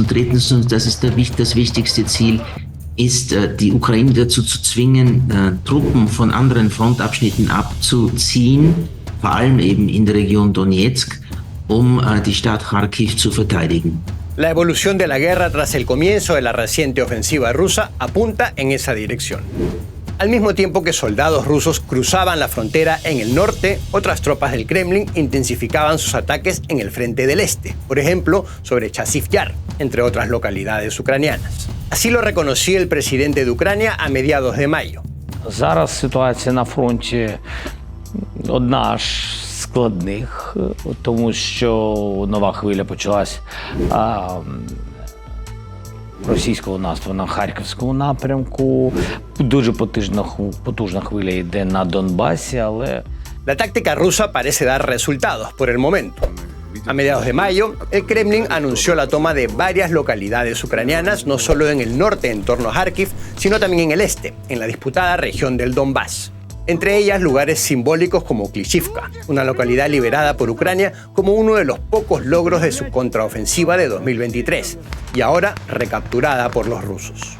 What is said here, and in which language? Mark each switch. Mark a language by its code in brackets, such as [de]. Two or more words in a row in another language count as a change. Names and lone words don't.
[de] Und drittens, und das ist das wichtigste Ziel, ist, die Ukraine dazu zu zwingen, Truppen von anderen Frontabschnitten abzuziehen, vor allem eben in der Region Donetsk, um die Stadt Kharkiv zu verteidigen. [es] La evolución de la guerra tras el comienzo de la reciente ofensiva rusa apunta en esa dirección. Al mismo tiempo que soldados rusos cruzaban la frontera en el norte, otras tropas del Kremlin intensificaban sus ataques en el frente del este, por ejemplo, sobre Chasiv Yar, entre otras localidades ucranianas. Así lo reconocía el presidente de Ucrania a mediados de mayo. [uk] Зараз ситуація на фронті одна з складних, тому що нова хвиля почалась російського наступу на Харківському напрямку. Дуже потужна хвиля йде на Донбасі, але... [es] La táctica rusa parece dar resultados por el momento. A mediados de mayo, el Kremlin anunció la toma de varias localidades ucranianas, no solo en el norte en torno a Kharkiv, sino también en el este, en la disputada región del Donbass. Entre ellas lugares simbólicos como Klishivka, una localidad liberada por Ucrania como uno de los pocos logros de su contraofensiva de 2023, y ahora recapturada por los rusos.